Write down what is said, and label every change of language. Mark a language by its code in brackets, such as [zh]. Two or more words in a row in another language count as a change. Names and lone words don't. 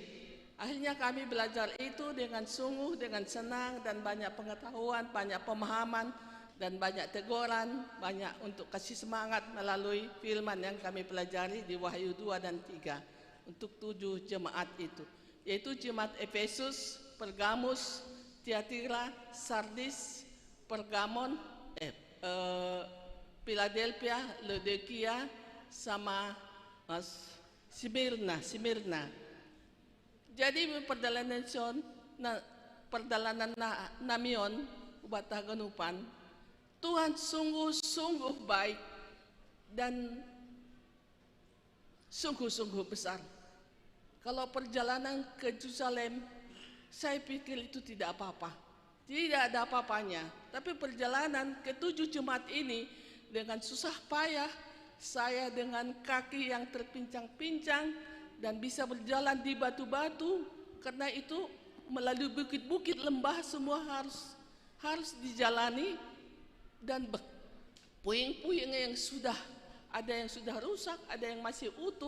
[id] Akhirnya kami belajar itu dengan sungguh, dengan senang dan banyak pengetahuan, banyak pemahaman dan banyak teguran, banyak untuk kasih semangat melalui firman yang kami pelajari di Wahyu 2 dan 3 untuk 7 jemaat itu, yaitu jemaat Efesus, Pergamus, Tiatira, Sardis, Pergamon, Philadelphia, Laodikia, sama Smyrna. Jadi perjalanan [bts] namion ubata ganupan, [id] Tuhan sungguh-sungguh baik dan sungguh-sungguh besar. Kalau perjalanan ke Yerusalem, saya pikir itu tidak apa-apa, tidak ada apa-apanya. Tapi perjalanan ke 7 jemaat ini dengan susah payah, saya dengan kaki yang terpincang-pincang dan bisa berjalan di batu-batu, karena itu melalui bukit-bukit, lembah, semua harus dijalani, dan puing-puing yang sudah ada yang sudah rusak, ada yang masih utuh.